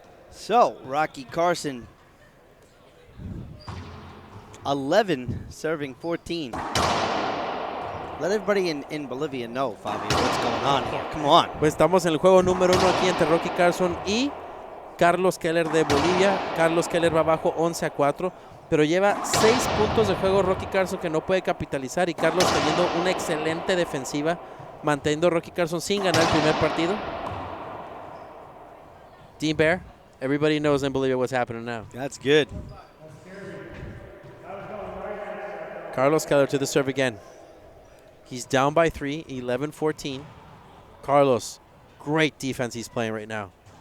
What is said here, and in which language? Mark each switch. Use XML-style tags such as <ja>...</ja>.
<en>So, Rocky Carson, 11 serving 14. Let everybody in Bolivia know, Fabio, what's going on here. Come on.</en> <es>Pues estamos en el juego número 1 aquí entre Rocky Carson y Carlos Keller de Bolivia. Carlos Keller va abajo 11-4, pero lleva 6 puntos de juego Rocky Carson que no puede capitalizar, y Carlos teniendo una excelente defensiva, manteniendo a Rocky Carson sin ganar el primer partido.</es> <en>Dean Bear, everybody knows in Bolivia what's happening now. That's good. Carlos Keller to the serve again. He's down by 3, 11-14. Carlos, great defense he's playing right now.</en>